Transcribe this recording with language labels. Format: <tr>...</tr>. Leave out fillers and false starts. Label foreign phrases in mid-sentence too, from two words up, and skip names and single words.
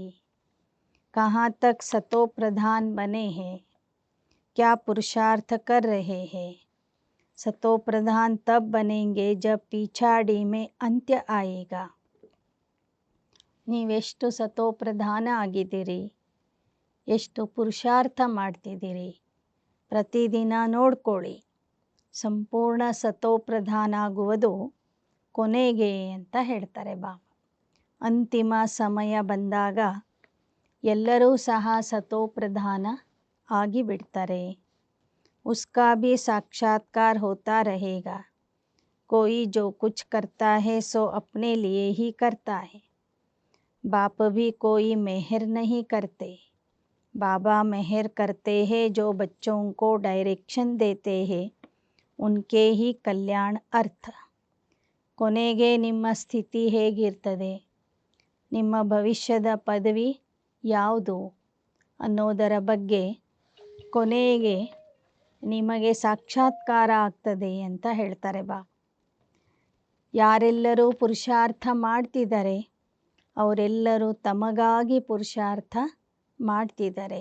<hi>कहाँ तक सतो प्रधान बने हैं, क्या पुरुषार्थ कर रहे हैं. सतो प्रधान तब बनेंगे जब पिछाड़ी में अंत्य आएगा.</hi> <kn>ನೀವೆಷ್ಟು ಸತೋ ಪ್ರಧಾನ ಆಗಿದ್ದೀರಿ, ಎಷ್ಟು ಪುರುಷಾರ್ಥ ಮಾಡ್ತಿದ್ದೀರಿ, ಪ್ರತಿದಿನ ನೋಡ್ಕೊಳ್ಳಿ. ಸಂಪೂರ್ಣ ಸತೋ ಪ್ರಧಾನ ಆಗುವುದು ಕೊನೆಗೆ ಅಂತ ಹೇಳ್ತಾರೆ ಬಾಬಾ. ಅಂತಿಮ ಸಮಯ ಬಂದಾಗ ಎಲ್ಲರೂ ಸಹ ಸತೋ ಪ್ರಧಾನ ಆಗಿಬಿಡ್ತಾರೆ.</kn> <hi>उसका भी साक्षात्कार होता रहेगा. कोई जो कुछ करता है सो अपने लिए ही करता है. बाप भी कोई मेहर नहीं करते. बाबा मेहर करते हैं जो बच्चों को डायरेक्शन देते हैं, उनके ही कल्याण अर्थ.</hi> <kn>ಕೊನೆಗೆ ನಿಮ್ಮ ಸ್ಥಿತಿ ಹೇಗಿರ್ತದೆ, ನಿಮ್ಮ ಭವಿಷ್ಯದ ಪದವಿ ಯಾವುದು ಅನ್ನೋದರ ಬಗ್ಗೆ ಕೊನೆಗೆ ನಿಮಗೆ ಸಾಕ್ಷಾತ್ಕಾರ ಆಗ್ತದೆ ಅಂತ ಹೇಳ್ತಾರೆ ಬಾಬಾ. ಯಾರೆಲ್ಲರೂ ಪುರುಷಾರ್ಥ ಮಾಡ್ತಿದ್ದಾರೆ ಅವರೆಲ್ಲರೂ ತಮಗಾಗಿ ಪುರುಷಾರ್ಥ ಮಾಡ್ತಿದ್ದಾರೆ.</kn>